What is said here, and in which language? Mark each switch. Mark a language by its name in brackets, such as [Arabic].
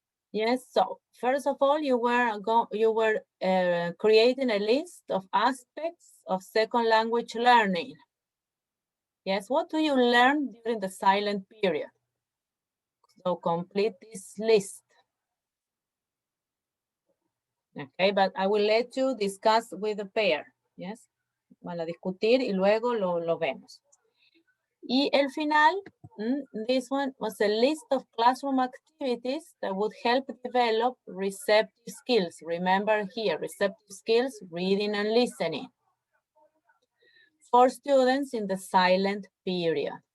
[English] Yes, so first of all, you were creating a list of aspects of second language learning. Yes, what do you learn during the silent period? So complete this list. Okay, but I will let you discuss with the pair. Yes, [Spanish] van a discutir y luego lo vemos. Y el final, [English] This one was a list of classroom activities that would help develop receptive skills. Remember here, receptive skills, reading and listening for students in the silent period.